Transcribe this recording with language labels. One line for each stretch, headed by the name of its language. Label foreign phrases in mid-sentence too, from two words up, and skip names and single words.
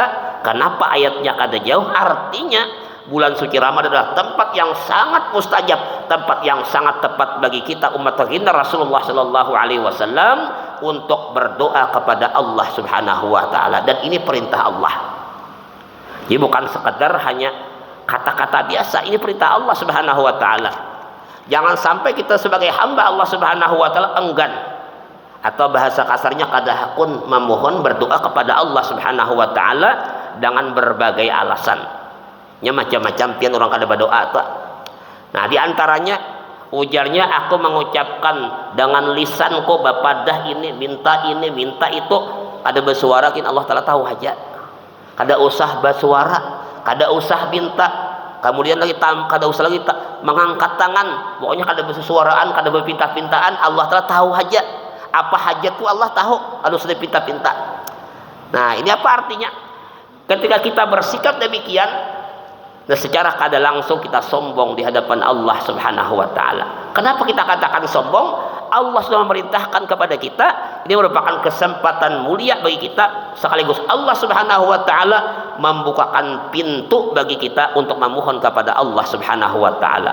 Indonesian: Kenapa ayatnya kada jauh? Artinya bulan suci Ramadan adalah tempat yang sangat mustajab, tempat yang sangat tepat bagi kita umat baginda Rasulullah
Arabic: sallallahu alaihi wasallam
Indonesian: untuk berdoa kepada Allah
Arabic: Subhanahu wa taala,
Indonesian: dan ini perintah Allah. Jadi bukan sekedar hanya kata-kata biasa, ini perintah Allah
Arabic: Subhanahu wa taala.
Indonesian: Jangan sampai kita sebagai hamba Allah
Arabic: Subhanahu wa taala
Indonesian: enggan, atau bahasa kasarnya kadahakun memohon berdoa kepada Allah
Arabic: Subhanahu wa taala
Indonesian: dengan berbagai alasan.
Banjar: Nya macam-macam pian orang kada berdoa tak. Nah, di antaranya ujarnya, aku mengucapkan dengan lisanku bapadah ini minta itu, kada bersuara kin Allah taala tahu hajat. Kada usah bersuara, kada usah minta. Kemudian lagi kada usah lagi mengangkat tangan, pokoknya kada bersuaraan, kada berpinta-pintaan, Allah telah tahu hajat.
Indonesian: Apa hajatku Allah tahu, kalau sudah pinta-pinta. Nah, ini apa artinya? Ketika kita bersikap demikian, nah secara kada langsung kita sombong di hadapan Allah
Arabic: Subhanahu wa taala.
Indonesian: Kenapa kita katakan sombong? Allah sudah memerintahkan kepada kita, ini merupakan kesempatan mulia bagi kita, sekaligus Allah
Arabic: Subhanahu wa taala
Indonesian: membukakan pintu bagi kita untuk memohon kepada Allah
Arabic: Subhanahu wa taala.